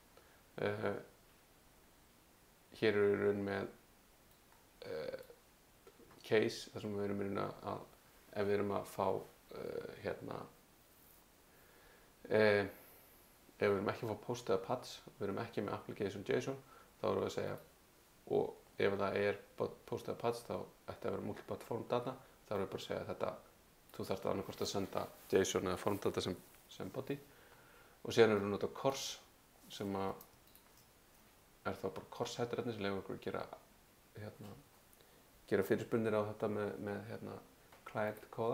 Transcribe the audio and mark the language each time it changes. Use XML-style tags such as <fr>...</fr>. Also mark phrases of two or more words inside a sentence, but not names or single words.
<is>Hér eru við raun með case þar sem við erum að ef við erum að fá ef við erum ekki að fá post eða paths, við erum ekki með</is> <en>application JSON,</en> <is>þá erum við að segja, og ef það post eða paths þá ætti að vera</is> <en>multi-path form data,</en> <is>þá erum við bara að segja þetta, þú þarft annarkvort að senda JSON eða</is> <en>form data</en> <is>sem body, og síðan erum við að nota CORS sem að þá bara CORS headerarnir sem leyfir okkur að gera fyrirspurnir á þetta með client kóða.</is>